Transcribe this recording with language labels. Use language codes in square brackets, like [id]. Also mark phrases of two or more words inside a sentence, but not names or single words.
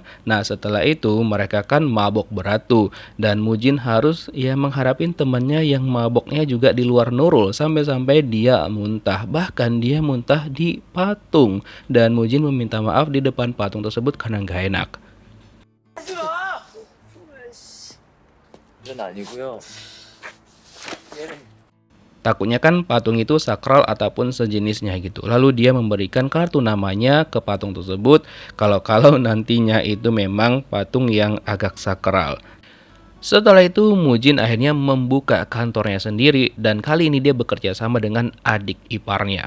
[id] Nah setelah itu mereka kan mabok berat tuh. Dan Mujin harus ya mengharapin temannya yang maboknya juga di luar Nurul. Sampai-sampai dia muntah. Bahkan dia muntah di patung. Dan Mujin meminta maaf di depan patung tersebut karena nggak enak. [ko] 이건 아니고요. 얘는 [id] Takutnya kan patung itu sakral ataupun sejenisnya gitu. Lalu dia memberikan kartu namanya ke patung tersebut kalau nantinya itu memang patung yang agak sakral. Setelah itu Mujin akhirnya membuka kantornya sendiri dan kali ini dia bekerja sama dengan adik iparnya.